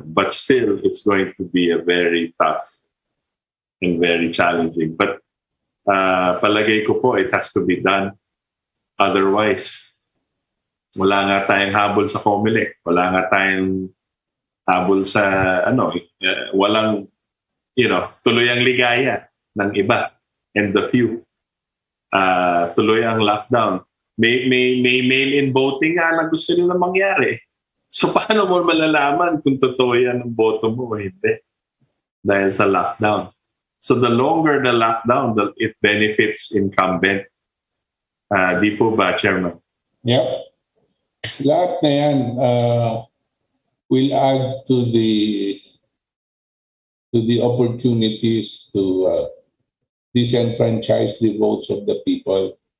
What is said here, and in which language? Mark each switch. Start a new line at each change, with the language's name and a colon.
English: But still, it's going to be a very tough and very challenging. But
Filipino: palagay ko po,
English: it has to be done.
Filipino: Otherwise, wala nga tayong habol sa COMELEC. Wala nga tayong habol sa, walang, tuloy ang ligaya ng iba
English: and the few.
Filipino: Tuloy ang lockdown. May mail-in voting nga na gusto nila mangyari. So paano mo malalaman kung totoo yan ang boto mo o hindi? Dahil sa lockdown.
English: So the longer the lockdown, it benefits incumbent.
Filipino: Di po ba, Chairman? Yep. Lahat na yan
English: will add to the opportunities to disenfranchise the votes of the people.